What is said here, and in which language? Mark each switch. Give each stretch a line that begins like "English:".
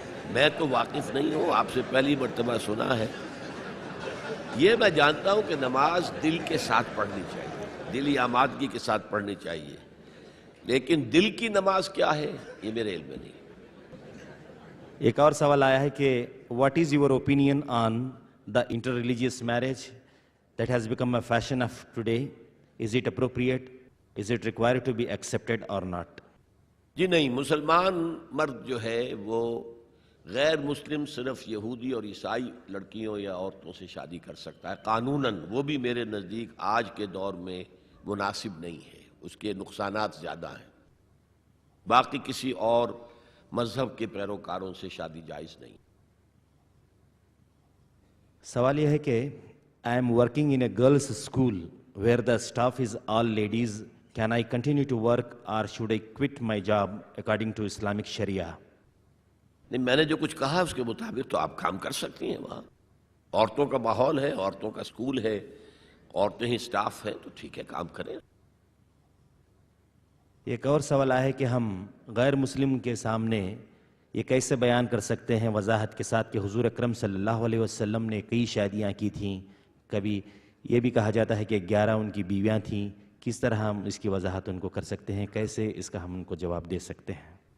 Urdu: میں تو واقف نہیں ہوں، آپ سے پہلی مرتبہ سنا ہے۔ یہ میں جانتا ہوں کہ نماز دل کے ساتھ پڑھنی چاہیے، دلی آمادگی کے ساتھ پڑھنی چاہیے، لیکن دل کی نماز کیا ہے یہ میرے علم میں نہیں۔ ایک اور سوال آیا ہے کہ
English: What is your opinion on the inter religious marriage that has become a fashion of today? Is it appropriate? Is it required to be accepted or not?
Urdu: جی نہیں، مسلمان مرد جو ہے وہ غیر مسلم صرف یہودی اور عیسائی لڑکیوں یا عورتوں سے شادی کر سکتا ہے قانوناً، وہ بھی میرے نزدیک آج کے دور میں مناسب نہیں ہے، اس کے نقصانات زیادہ ہیں۔ باقی کسی اور مذہب کے پیروکاروں سے شادی جائز نہیں۔ سوال یہ ہے کہ
English: I am working in a girls' school where the staff is all ladies. Can I continue to work or should I quit my job according to Islamic Sharia?
Urdu: نہیں، میں نے جو کچھ کہا اس کے مطابق تو آپ کام کر سکتی ہیں۔ وہاں عورتوں کا ماحول ہے، عورتوں کا اسکول ہے، عورتیں ہی اسٹاف ہیں، تو ٹھیک ہے، کام کریں۔ ایک اور سوال آیا ہے کہ ہم غیر مسلم کے سامنے یہ کیسے بیان کر سکتے ہیں وضاحت کے ساتھ کہ حضور اکرم صلی اللہ علیہ وسلم نے کئی شادیاں کی تھیں، کبھی یہ بھی کہا جاتا ہے کہ 11 ان کی بیویاں تھیں، کس طرح ہم اس کی وضاحت ان کو کر سکتے ہیں؟ کیسے اس کا ہم ان کو جواب دے سکتے ہیں؟